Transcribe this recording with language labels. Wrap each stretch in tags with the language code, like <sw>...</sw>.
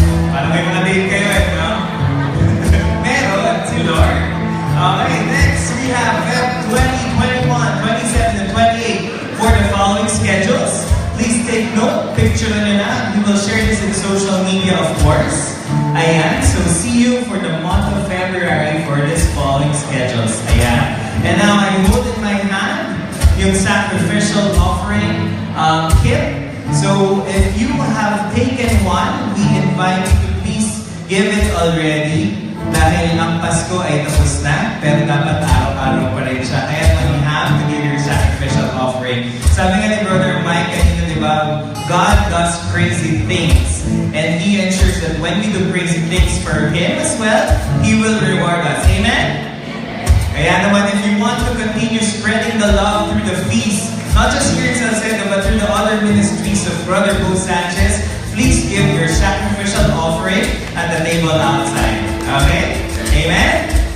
<tl>Parang may mga date kayo no? Meron, si Lord.</tl> <en>Okay, next we have Feb 20, 21, 27, and 28 for the following schedules. Please take note, picture</en> <tl>na nyo na.</tl> <en>We will share this in social media, of course. Ayan, so see you for the month of February for this following schedules. Ayan. And now I hold in my hand</en> <tl>yung</tl> <en>sacrificial offering kit. So if you have taken one, we invite you to please give it already.</en> <tl>Dahil ang Pasko ay tapos na, pero dapat araw-araw pa rin siya. Kaya</tl> <en>you have to give your sacrificial offering.</en> <tl>Sabi nga ni Brother Mike kanina, di ba?</tl> <en>God does crazy things. And He ensures that when we do crazy things for Him as well, He will reward us. Amen?</en> <tl>Kaya naman,</tl> <en>if you want to continue spreading the love through the feast, not just here in Salcedo, but through the other ministries of Brother Bo Sanchez, please give your sacrificial offering at the table outside. Okay? Amen?</en>